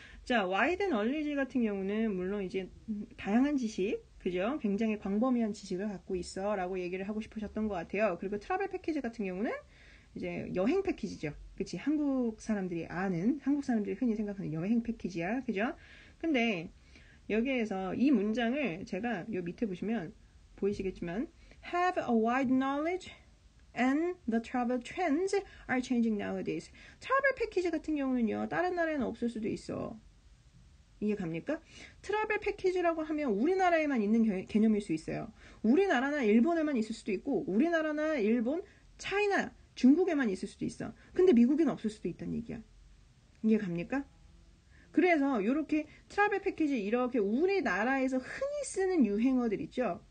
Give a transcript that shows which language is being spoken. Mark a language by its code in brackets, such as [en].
[ko] 자, wide knowledge 같은 경우는 물론 이제 다양한 지식, 그죠? 굉장히 광범위한 지식을 갖고 있어 라고 얘기를 하고 싶으셨던 것 같아요. 그리고 트래블 패키지 같은 경우는 이제 여행 패키지죠. 그치? 한국 사람들이 아는, 한국 사람들이 흔히 생각하는 여행 패키지야. 그죠? 근데 여기에서 이 문장을 제가 요 밑에 보시면 보이시겠지만 [en] have a wide knowledge and the travel trends are changing nowadays. [ko] 트래블 패키지 같은 경우는요. 다른 나라에는 없을 수도 있어. 이해 갑니까? 트래블 패키지라고 하면 우리나라에만 있는 개념일 수 있어요. 우리나라나 일본에만 있을 수도 있고 우리나라나 일본, 차이나, 중국에만 있을 수도 있어. 근데 미국에는 없을 수도 있다는 얘기야. 이해 갑니까? 그래서 이렇게 트래블 패키지 이렇게 우리나라에서 흔히 쓰는 유행어들 있죠.